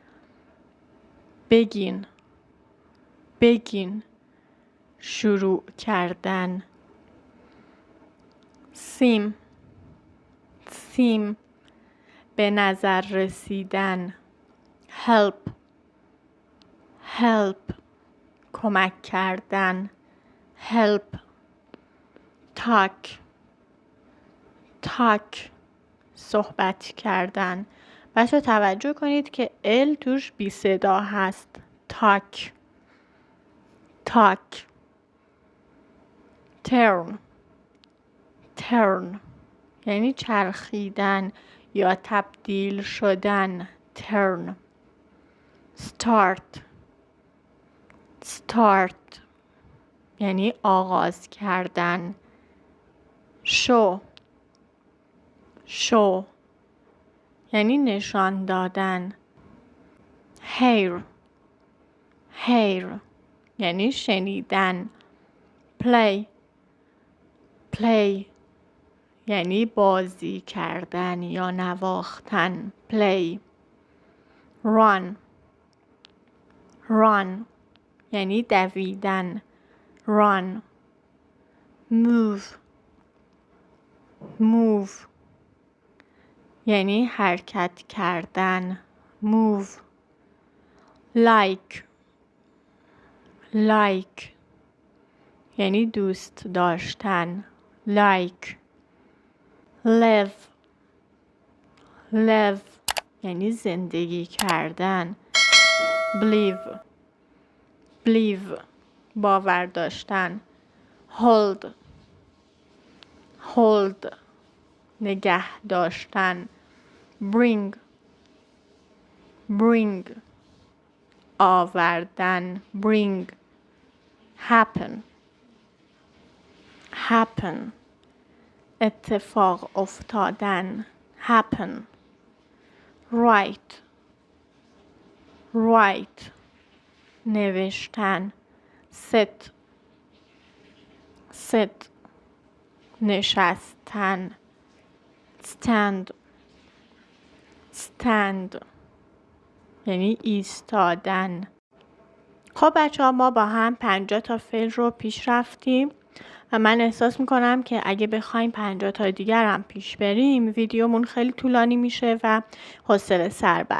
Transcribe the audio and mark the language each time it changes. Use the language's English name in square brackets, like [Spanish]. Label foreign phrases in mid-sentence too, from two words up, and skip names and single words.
[Persian] begin شروع کردن. seem به نظر رسیدن. help کمک کردن. [English] help talk [Persian] صحبت کردن. بچه توجه کنید که ال توش بی صدا هست. [English] talk talk. turn turn [Persian] یعنی چرخیدن یا تبدیل شدن. [English] turn. start start [Persian] یعنی آغاز کردن. [English] show show [Persian] یعنی نشان دادن. [English] hear hear [Persian] یعنی شنیدن. [English] play play [Persian] یعنی بازی کردن یا نواختن. [English] play. run run [Persian] یعنی دویدن. [English] run. move move [Persian] یعنی حرکت کردن. [English] move. like like [Persian] یعنی دوست داشتن. [English] like. live live [Persian] یعنی زندگی کردن. [English] believe believe [Persian] باور داشتن. [English] hold hold [Persian] نگه داشتن. [English] bring bring آوردن. bring. happen happen [Persian] اتفاق افتادن. [English] happen. write write [Persian] نوشتن. [English] sit sit [Persian] نشستن. [English] stand stand [Persian] یعنی ایستادن. خب بچه ها، ما با هم 50 تا فعل رو پیش رفتیم و من احساس میکنم که اگه بخوایم 50 تا دیگر هم پیش بریم ویدیومون خیلی طولانی میشه و حوصله سر بر.